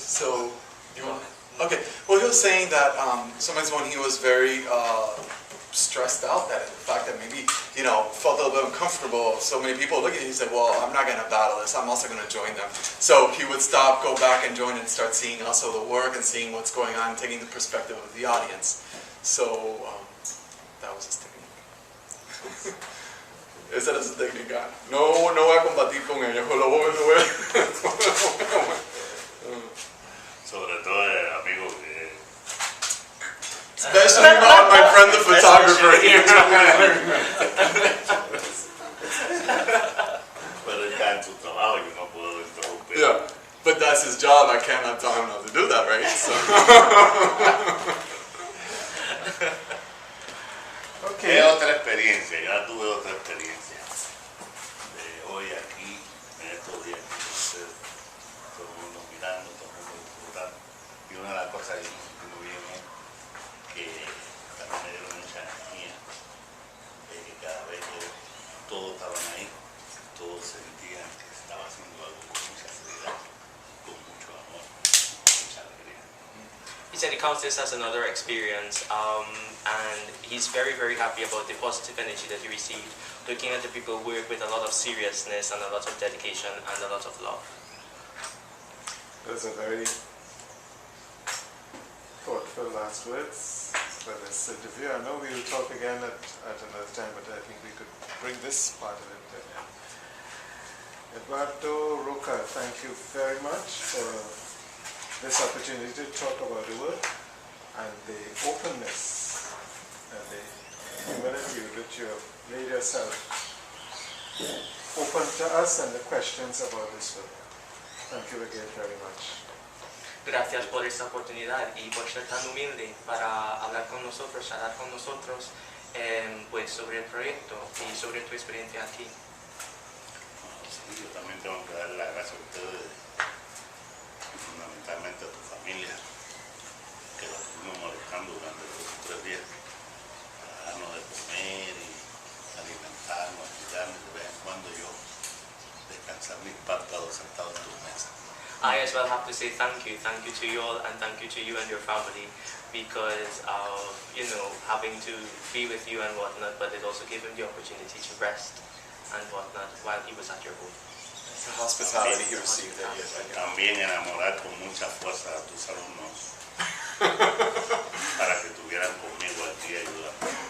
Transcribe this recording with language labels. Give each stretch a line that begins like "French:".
English: so, you want, okay, well he was saying that sometimes when he was very stressed out, that the fact that maybe, you know, felt a little bit uncomfortable, so many people looking at him, he said, well, I'm not going to battle this, I'm also going to join them. So he would stop, go back and join and start seeing also the work and seeing what's going on, taking the perspective of the audience. So, that was his technique.
Spanish: Esa era su técnica. No voy a combatir con ellos, lo voy Sobre todo el amigo que...
English: Especially not my friend the photographer here.
Spanish: Pero está en su trabajo y no puedo interrumpir.
English: Yeah, but that's his job. I cannot tell him not to do that, right? So.
Spanish: Es otra experiencia, ya tuve otra experiencia. De hoy aquí, en estos días, con ustedes, todo el mundo mirando, todo el mundo disfrutando. Y una de las cosas que me sentí muy bien es que también me dieron mucha energía, de que cada vez que todos estaban ahí, todos sentían que estaba haciendo algo con mucha seriedad, con mucho amor, con mucha alegría.
English: He said he counts this as another experience, and he's very, very happy about the positive energy that he received, looking at the people work with a lot of seriousness and a lot of dedication and a lot of love. Those are very thoughtful last words for this interview. I know we will talk again at another time, but I think we could bring this part of it to an end. Eduardo Roca, thank you very much for this opportunity to talk about the work and the openness and the humility with which you have made yourself open to us and the questions about this work. Thank you again very much.
Spanish: Gracias por esta oportunidad y por ser tan humilde para hablar con nosotros, hablar con nosotros pues sobre el proyecto y sobre tu experiencia aquí. Sí, yo también tengo que dar las gracias a ustedes y fundamentalmente a tu familia, que la estuvimos molestando durante 2 o 3 días para darnos de comer y alimentarnos, ayudarnos de vez en cuando yo descansar mis párpados sentado en tu mesa.
English: I as well have to say thank you to you all, and thank you to you and your family, because of, you know, having to be with you and whatnot, but it also gave him the opportunity to rest and whatnot while he was at your home. The hospitality he received there.
Spanish: También enamorar con mucha fuerza a tus alumnos para que estuvieran conmigo aquí ayudando.